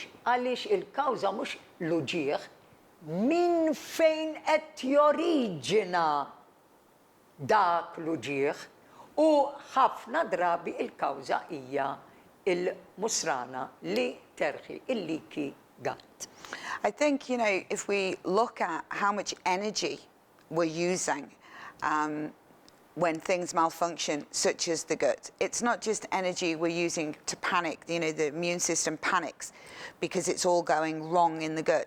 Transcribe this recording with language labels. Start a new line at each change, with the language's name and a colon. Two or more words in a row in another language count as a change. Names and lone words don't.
Maltese: Għaliex il-kawża mhux l-uġieħ, min fejn qed joriġina dak l-uġieħ u ħafna drabi il-kawża hija il-musrana li terħi il-
English: leaky gut. I think, you know, if we look at how much energy we're using when things malfunction, such as the gut, it's not just energy we're using to panic, you know, the immune system panics because it's all going wrong in the gut.